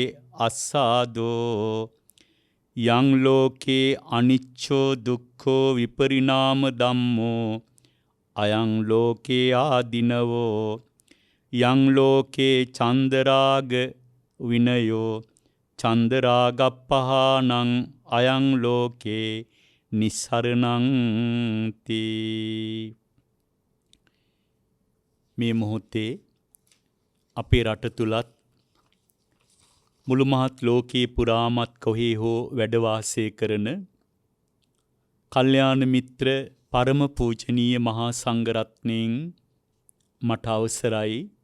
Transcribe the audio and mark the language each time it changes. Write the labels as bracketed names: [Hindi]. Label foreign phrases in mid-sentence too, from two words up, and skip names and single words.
[Pali] අස්සාදෝ යං ලෝකේ අනිච්චෝ දුක්ඛෝ විපරිණාම ධම්මෝ අයං ලෝකේ ආදිනවෝ යං ලෝකේ චන්දරාග විනයෝ චන්දරාගප්පහානං අයං ලෝකේ නිස්සරණං තී. [Sinhala] මේ මොහොතේ අපේ රට තුලත් මුළු මහත් ලෝකේ පුරාමත් කොහේ හෝ වැඩ වාසය කරන කල්යාණ මිත්‍ර පරම පූජනීය මහා සංඝරත්නයන් මට අවසරයි